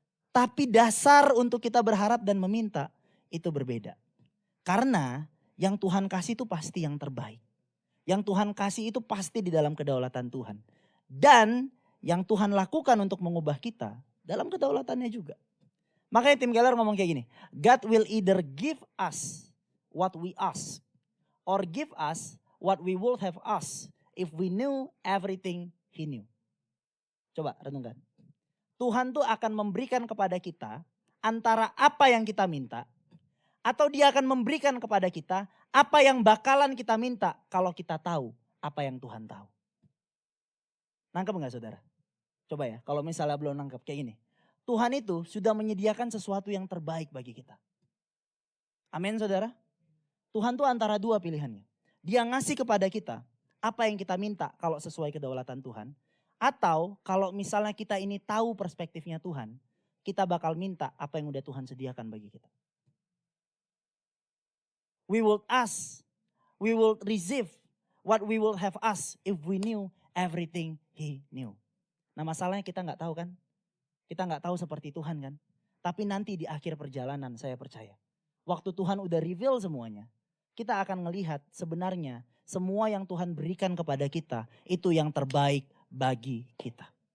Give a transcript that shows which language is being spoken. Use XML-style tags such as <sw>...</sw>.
<id>Tapi dasar untuk kita berharap dan meminta itu berbeda. Karena yang Tuhan kasih itu pasti yang terbaik. Yang Tuhan kasih itu pasti di dalam kedaulatan Tuhan. Dan yang Tuhan lakukan untuk mengubah kita dalam kedaulatannya juga. Makanya Tim Keller ngomong kayak gini.</id> <en>God will either give us what we ask. Or give us what we would have asked if we knew everything he knew.</en> <id>Coba renungkan. Tuhan tuh akan memberikan kepada kita antara apa yang kita minta. Atau dia akan memberikan kepada kita apa yang bakalan kita minta kalau kita tahu apa yang Tuhan tahu. Nangkep gak saudara? Coba ya, kalau misalnya belum nangkep kayak gini. Tuhan itu sudah menyediakan sesuatu yang terbaik bagi kita. Amin saudara? Tuhan tuh antara dua pilihannya. Dia ngasih kepada kita apa yang kita minta kalau sesuai kedaulatan Tuhan. Atau kalau misalnya kita ini tahu perspektifnya Tuhan, kita bakal minta apa yang udah Tuhan sediakan bagi kita.</id> <en>We will ask, we will receive what we will have asked if we knew everything he knew.</en> <id>Nah masalahnya kita gak tahu kan? Kita gak tahu seperti Tuhan kan? Tapi nanti di akhir perjalanan saya percaya. Waktu Tuhan udah reveal semuanya. Kita akan melihat sebenarnya semua yang Tuhan berikan kepada kita itu yang terbaik bagi kita.</id>